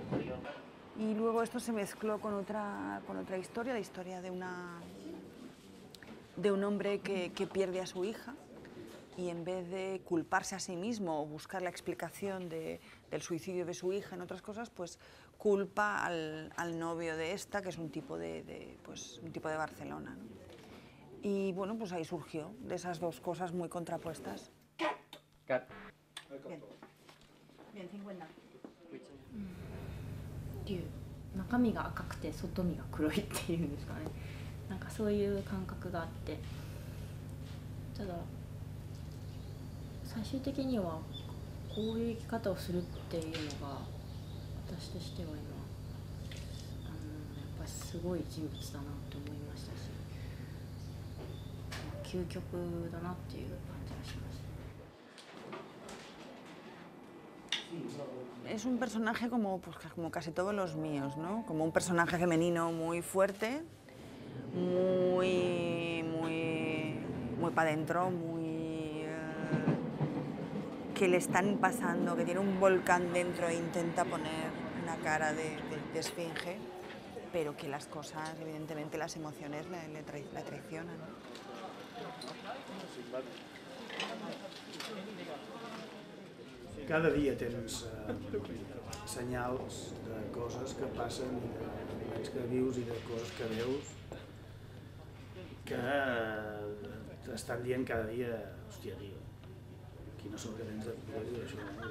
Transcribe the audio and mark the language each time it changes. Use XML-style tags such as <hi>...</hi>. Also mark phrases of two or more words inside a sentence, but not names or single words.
<es>Y luego esto se mezcló con otra historia, la historia de un hombre que pierde a su hija y en vez de culparse a sí mismo o buscar la explicación del suicidio de su hija en otras cosas, pues culpa al novio de esta, que es un tipo un tipo de Barcelona, ¿no? Y bueno, pues ahí surgió, de esas dos cosas muy contrapuestas. Cut. Bien. Bien, 50.</es> <ja>っていう中身が赤くて外身が黒いっていうんですかね、なんかそういう感覚があって、ただ最終的にはこういう生き方をするっていうのが私としては今やっぱりすごい人物だなって思いましたし、究極だなっていう感じがしました。</ja> <es>Es un personaje como casi todos los míos, ¿no? Como un personaje femenino muy fuerte, muy para adentro, que le están pasando, que tiene un volcán dentro e intenta poner una cara de esfinge, pero que las cosas, evidentemente las emociones la traicionan, ¿no?</es> <ca>Cada dia tens senyals de coses que passen i de moments que vius i de coses que veus que t'estan dient cada dia, hòstia, tio, quina sort que tens de poder dir això, no?</ca>